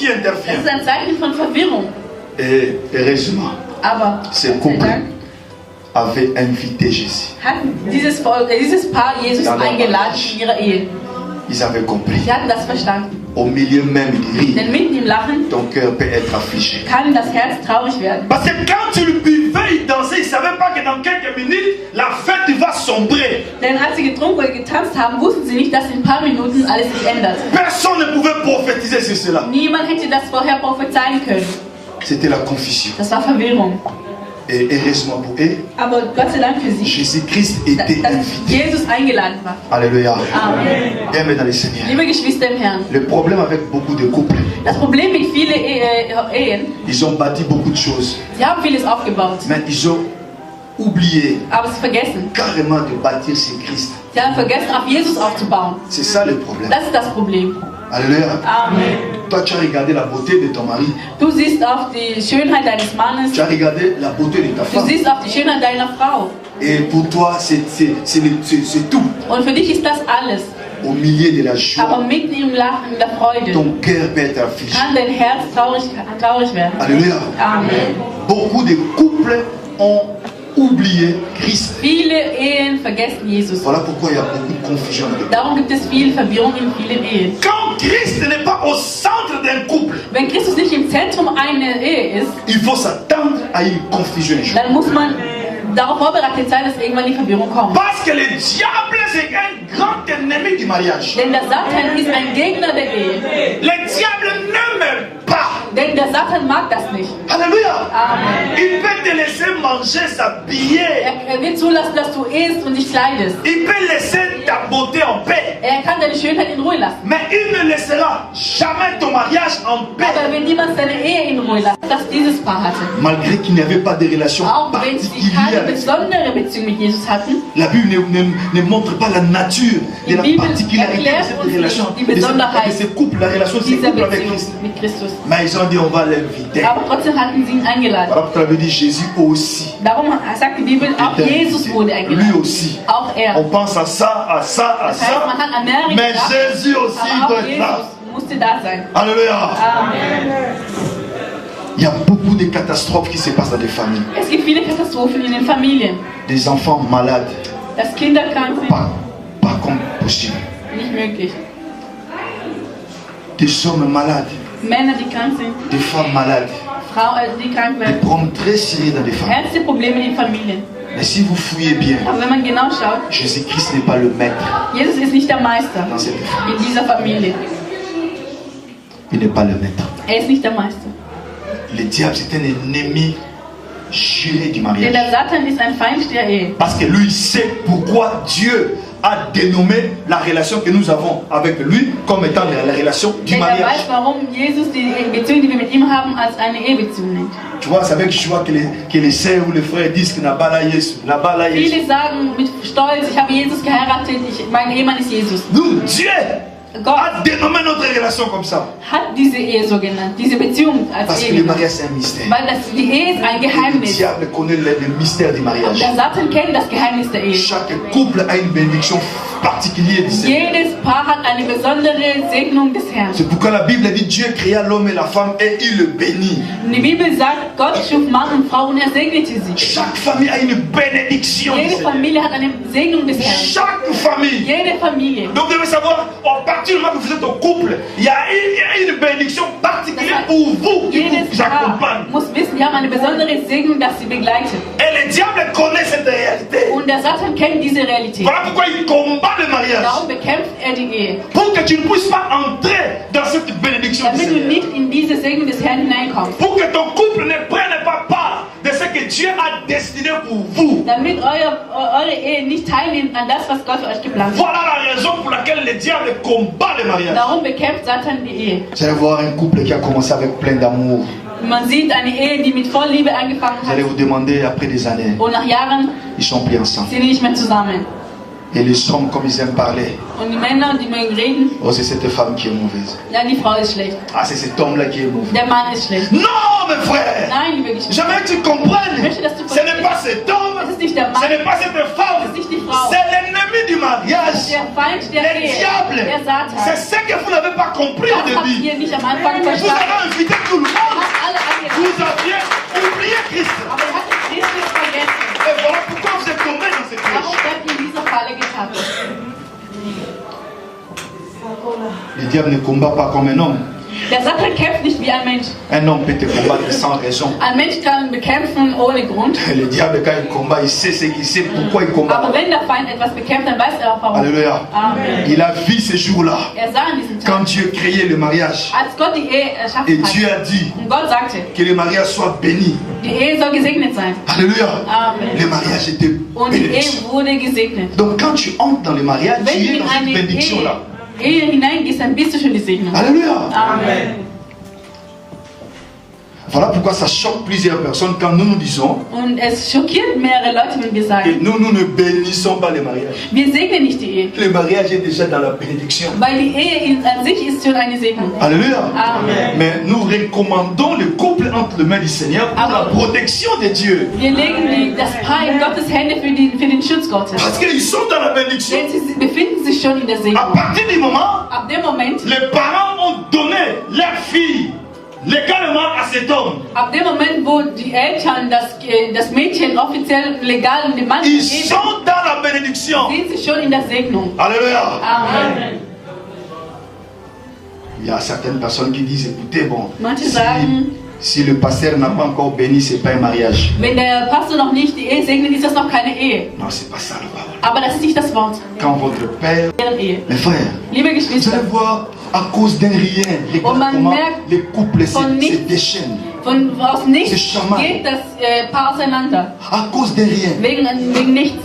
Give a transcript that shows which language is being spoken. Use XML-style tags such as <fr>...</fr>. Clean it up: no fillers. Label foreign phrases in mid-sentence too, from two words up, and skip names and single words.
<de>Das</de> <fr>intervient.</fr> <de>ist ein Zeichen von Verwirrung.</de> <fr>Et heureusement,</fr> <de>Aber</de> <fr>ce</fr> <de>Gott sei</de> <fr>couple</fr> <de>Dank</de> <fr>avait invité Jésus.</fr> <de>hat dieses Paar Jesus Ja, eingeladen in ihre Ehe.</de> <fr>Ils avaient compris.</fr> <de>Sie hatten das verstanden.</de> <fr>Au milieu même du rire,</fr> <de>Denn mitten im Lachen</de> <fr>ton cœur peut être affligé.</fr> <de>kann das Herz traurig werden.</de> <fr>Parce que quand tu le buvais, il dansait, il ne savait pas que dans quelques minutes, la fête va sombrer.</fr> <de>Denn als sie getrunken oder getanzt haben, wussten sie nicht, dass in ein paar Minuten alles sich ändert.</de> <fr>Personne ne pouvait prophétiser sur cela.</fr> <de>Niemand hätte das vorher prophezeien können.</de> <fr>C'était la confusion.</fr> <de>Das war Verwirrung.</de> <fr>Et heureusement pour eux,</fr> <de>Aber Gott sei Dank für sie,</de> <fr>Jésus-Christ était</fr> <de>dass</de> <fr>invité.</fr> <de>Jesus eingeladen war.</de> <fr>Alléluia.</fr> <de>Amen.</de> <fr>Bien-aimés dans le Seigneur.</fr> <de>Liebe Geschwister im Herrn,</de> <fr>Le problème avec beaucoup de couples,</fr> <de>das Problem mit vielen Ehen,</de> <fr>ils ont bâti beaucoup de choses,</fr> <de>sie haben vieles aufgebaut,</de> <fr>mais ils ont oublié</fr> <de>aber sie vergessen.</de> <fr>carrément de bâtir sur Christ.</fr> <de>Sie haben vergessen, auf Jesus aufzubauen.</de> <fr>C'est ça le problème.</fr> <de>Das ist das Problem.</de> <fr>Alléluia.</fr> <de>Amen.</de> <fr>Toi, tu as regardé la beauté de ton mari.</fr> <de>Du siehst auf die Schönheit deines Mannes,</de> <fr>Tu as regardé la beauté de ta</fr> <de>du</de> <fr>femme.</fr> <de>siehst auf die Schönheit deiner Frau.</de> <fr>Et pour toi, c'est tout.</fr> <de>Und für dich ist das alles.</de> <fr>Au milieu de la</fr> <de>Aber</de> <fr>joie,</fr> <de>mitten im Lachen, in der Freude,</de> <fr>ton cœur peut être affligé.</fr> <de>kann dein Herz traurig werden.</de> <fr>Alléluia.</fr> <de>Amen.</de> <fr>Beaucoup de couples ont oublié Christ.</fr> <de>Viele Ehen vergessen Jesus.</de> <fr>Voilà pourquoi il y a beaucoup de confusion.</fr> <de>Darum gibt es viel Verwirrung in vielen Ehen.</de> <fr>Quand Christ n'est pas au centre d'un couple,</fr> <de>Wenn Christus nicht im Zentrum einer Ehe ist,</de> <fr>il faut s'attendre à une confusion.</fr> <de>dann muss man darauf vorbereitet sein, dass irgendwann die Verwirrung kommt.</de> <fr>Parce que le diable, c'est un grand ennemi du mariage.</fr> <de>Denn der Satan ist ein Gegner der Ehe.</de> <fr>Le diable n'aime pas.</fr> <de>Denn der Satan mag das nicht.</de> <fr>Alléluia.</fr> <de>Amen.</de> <fr>Il peut te laisser manger, s'habiller.</fr> <de>Er wird zulassen, dass du isst und dich kleidest.</de> <fr>Il peut laisser ta beauté en paix.</fr> <de>Er kann deine Schönheit in Ruhe lassen.</de> <fr>Mais il ne laissera jamais ton mariage en paix.</fr> <de>Aber wenn niemand seine Ehe in Ruhe lässt, das dieses Paar hatte,</de> <fr>Malgré qu'il n'y avait pas de relation</fr> <de>auch wenn sie keine</de> <fr>particulière.</fr> <de>besondere Beziehung mit Jesus hatten,</de> <fr>La Bible ne montre pas la nature de</fr> <de>Die</de> <fr>la</fr> <de>Bibel</de> <fr>particularité de</fr> <de>erklärt</de> <fr>cette</fr> <de>uns</de> <fr>relation,</fr> <de>nicht die</de> <fr>de</fr> <de>Besonderheit</de> <fr>ce couple, la relation de ce</fr> <de>dieser</de> <fr>couple avec</fr> <de>Beziehung</de> <fr>Christ.</fr> <de>mit Christus.</de> <fr>Mais ils ont dit on va l'inviter.</fr> <de>Aber trotzdem hatten sie ihn eingeladen.</de> <fr>Voilà pourquoi la Bible dit Jésus aussi.</fr> <de>Darum sagt die Bibel, auch</de> <fr>était</fr> <de>Jesus</de> <fr>invité.</fr> <de>wurde</de> <fr>Lui</fr> <de>eingeladen.</de> <fr>aussi.</fr> <de>Auch er.</de> <fr>On pense à ça, à ça, à</fr> <de>Das heißt, man</de> <fr>ça.</fr> <de>hat an mehrere</de> <fr>Mais</fr> <de>gedacht,</de> <fr>Jésus aussi</fr> <de>aber</de> <fr>doit</fr> <de>auch</de> <fr>être</fr> <de>Jesus</de> <fr>là.</fr> <de>musste da sein.</de> <fr>Alléluia.</fr> <de>Amen.</de> <fr>Il y a beaucoup de catastrophes qui se passent dans des familles.</fr> <de>Es gibt viele Katastrophen in den Familien.</de> <fr>Des enfants malades,</fr> <de>Dass Kinder krank sind,</de> <fr>pas comme possible.</fr> <de>nicht möglich.</de> <fr>Des hommes malades,</fr> <de>Männer, die krank sind,</de> <fr>des femmes malades.</fr> <de>Frauen, die krank</de> <fr>Des</fr> <de>werden.</de> <fr>problèmes très sérieux dans des familles.</fr> <de>Ernste Probleme in den Familien.</de> <fr>Mais si vous fouillez bien,</fr> <de>Aber wenn man genau schaut,</de> <fr>Jésus-Christ n'est pas le maître</fr> <de>Jesus ist nicht der Meister</de> <fr>dans cette famille.</fr> <de>in dieser Familie.</de> <fr>Il n'est pas le maître.</fr> <de>ist nicht der Meister.</de> <fr>Le diable, c'est un ennemi juré du</fr> <de>Denn</de> <fr>mariage.</fr> <de>der Satan ist ein Feind der Ehe.</de> <fr>Parce que lui, il sait pourquoi Dieu a dénommé la relation que nous avons avec lui comme étant la relation du</fr> <de>Denn er</de> <fr>mariage.</fr> <de>weiß, warum Jesus die Beziehung, die wir mit ihm haben, als eine Ehebeziehung nennt.</de> <fr>Tu vois, c'est avec joie que les sœurs ou les frères disent que</fr> <ln>Nabala Yesu, Nabala Yesu.</ln> <de>Viele sagen mit Stolz, ich habe Jesus geheiratet, mein Ehemann ist Jesus.</de> <fr>Nous, Dieu</fr> <de>Gott</de> <fr>a dénommé notre relation comme ça.</fr> <de>hat diese Ehe so genannt, diese Beziehung als</de> <fr>Parce que</fr> <de>Ehe</de> <fr>le</fr> <de>genannt.</de> <fr>mariage, c'est un mystère.</fr> <de>Weil die Ehe ist ein</de> <fr>Le</fr> <de>Geheimnis.</de> <fr>diable connaît le mystère du</fr> <de>Und</de> <fr>mariage.</fr> <de>der Satan kennt das Geheimnis der Ehe.</de> <fr>Chaque couple a une bénédiction particulière du Seigneur.</fr> <de>Jedes Paar hat eine besondere Segnung des Herrn.</de> <fr>C'est pourquoi la Bible dit Dieu créa l'homme et la femme et il le bénit.</fr> <de>Und die Bibel sagt, Gott schuf Mann und Frau und er segnete sie.</de> <fr>Chaque famille a une bénédiction du</fr> <de>Jede</de> <fr>Seigneur.</fr> <de>Familie hat eine Segnung des Herrn.</de> <fr>Chaque famille.</fr> <de>Jede Familie.</de> <fr>Donc vous devez savoir, à partir du moment que vous êtes au couple, il y a une bénédiction particulière pour vous qui</fr> <de>Jedes</de> <fr>vous accompagne.</fr> <de>Paar muss wissen, wir haben eine besondere Segnung, dass sie begleitet.</de> <fr>Et le diable connaît cette réalité.</fr> <de>Und der Satan kennt diese Realität.</de> <fr>Voilà pourquoi il combat le mariage.</fr> <de>Darum bekämpft er die Ehe.</de> <fr>Pour que tu ne puisses pas entrer dans cette bénédiction du</fr> <de>Damit du</de> <fr>Seigneur.</fr> <de>nicht in diese Segnung des Herrn hineinkommst.</de> <fr>Pour que ton couple ne prenne pas part de ce que Dieu a destiné pour vous.</fr> <de>Damit eure Ehe nicht teilnimmt an das, was Gott für euch geplant hat.</de> <fr>Voilà la raison pour laquelle le diable combat le mariage.</fr> <de>Darum bekämpft Satan die Ehe.</de> <fr>Vous allez voir un couple qui a commencé avec plein d'amour.</fr> <de>Man sieht eine Ehe, die mit voll Liebe angefangen</de> <fr>Vous allez</fr> <de>hat.</de> <fr>vous demander après des années,</fr> <de>Und nach Jahren</de> <fr>ils sont plus ensemble.</fr> <de>sind die nicht mehr zusammen.</de> <fr>Et les hommes, comme ils aiment parler,</fr> <de>Und die Männer, die mögen reden,</de> <fr>oh c'est cette femme qui est mauvaise.</fr> <de>ja, die Frau ist schlecht.</de> <fr>Ah c'est cet homme-là qui est mauvais.</fr> <de>Der Mann ist schlecht.</de> <fr>Non mes frères,</fr> <de>Nein, liebe Geschwister.</de> <fr>j'aimerais que tu comprennes.</fr> <de>möchte, dass du</de> <fr>Ce n'est pas cet homme,</fr> <de>Es ist nicht der</de> <fr>ce</fr> <de>Mann,</de> <fr>n'est pas cette femme,</fr> <de>es ist nicht die Frau.</de> <fr>c'est l'ennemi du mariage.</fr> <de>Der Feind der</de> <fr>Le</fr> <de>Ehe.</de> <fr>diable,</fr> <de>Der Satan.</de> <fr>c'est ce que vous n'avez pas compris au</fr> <de>Das habt</de> <fr>début.</fr> <de>ihr nicht am Anfang</de> <fr>Vous</fr> <de>verstanden.</de> <fr>avez invité tout le monde.</fr> <de>Habt alle eingeladen.</de> <fr>Vous aviez oublié Christ.</fr> <de>Aber ihr habt Christus vergessen.</de> <fr>Et voilà pourquoi vous êtes tombé dans cette</fr> <de>Warum</de> <fr>piège.</fr> <de>seid ihr in dieser Falle getappt?</de> <fr>Le diable ne combat pas comme un homme.</fr> <de>Der Satan kämpft nicht wie ein Mensch.</de> <fr>Un homme peut te combattre sans raison.</fr> <de>Ein Mensch kann bekämpfen ohne Grund.</de> <fr>Le diable, quand il combat, il sait ce qu'il sait, pourquoi il combat.</fr> <de>Aber wenn der Feind etwas bekämpft, dann weiß er auch warum.</de> <fr>Alléluia.</fr> <de>Amen.</de> <fr>Il a vu ce jour-là,</fr> <de>Er sah an diesem</de> <fr>quand</fr> <de>Tag,</de> <fr>Dieu créait le mariage.</fr> <de>als Gott die Ehe</de> <fr>Et</fr> <de>erschaffen</de> <fr>Dieu</fr> <de>hat.</de> <fr>a dit</fr> <de>Und Gott sagte,</de> <fr>que le mariage soit béni.</fr> <de>die Ehe soll gesegnet sein.</de> <fr>Alléluia.</fr> <de>Amen.</de> <fr>Le mariage était</fr> <de>Und die</de> <fr>béni.</fr> <de>Ehe wurde gesegnet.</de> <fr>Donc quand tu entres dans le mariage, tu</fr> <de>Wenn du</de> <fr>es</fr> <de>in</de> <fr>dans cette</fr> <de>eine</de> <fr>bénédiction-là.</fr> <de>Ehe hineingehst, dann bist du schon die Segnung.</de> <fr>Alléluia.</fr> <de>Amen.</de> <fr>Voilà pourquoi ça choque plusieurs personnes quand nous nous disons</fr> <de>Und es schockiert mehrere Leute, wenn wir</de> <fr>que</fr> <de>sagen,</de> <fr>nous ne bénissons pas le mariage.</fr> <de>wir segnen nicht die Ehe.</de> <fr>Le mariage est déjà dans la bénédiction.</fr> <de>Weil die Ehe an sich ist schon eine Segnung.</de> <fr>Alléluia.</fr> <de>Amen.</de> <fr>Mais nous recommandons le couple entre les mains du Seigneur pour la protection de Dieu.</fr> <de>Wir legen das Paar in Gottes Hände für den Schutz Gottes.</de> <fr>Parce qu'ils sont dans la bénédiction.</fr> <de>Denn sie befinden sich schon in der</de> <fr>À</fr> <de>Segnung.</de> <fr>partir du moment</fr> <de>Ab dem Moment,</de> <fr>les parents ont donné leur fille légalement à cet homme,</fr> <de>wo die Eltern das Mädchen offiziell legal dem Mann</de> <fr>ils</fr> <de>geben,</de> <fr>sont dans la bénédiction.</fr> <de>sind sie schon in der Segnung.</de> <fr>Alléluia.</fr> <de>Amen.</de> <fr>Il y a certaines personnes qui disent, écoutez, bon,</fr> <de>Manche sagen,</de> <fr>si le pasteur n'a pas encore béni, c'est pas un mariage.</fr> <de>wenn der Pastor noch nicht die Ehe segnet, ist das noch keine Ehe.</de> <fr>Non, c'est pas ça la parole.</fr> <de>Aber das ist nicht das Wort.</de> <fr>Quand votre père,</fr> <de>Deren Ehe.</de> <fr>mes frères,</fr> <de>Liebe</de> <fr>vous</fr> <de>Geschwister,</de> <fr>allez voir, à cause d'un rien, regarde</fr> <de>man</de> <fr>comment</fr> <de>merkt</de> <fr>les couples</fr> <de>von</de> <fr>se</fr> <de>nichts,</de> <fr>déchaînent.</fr> <de>aus nichts</de> <fr>C'est charmant.</fr> <de>geht das Paar auseinander.</de> <fr>À cause d'un rien.</fr> <de>Wegen nichts.</de>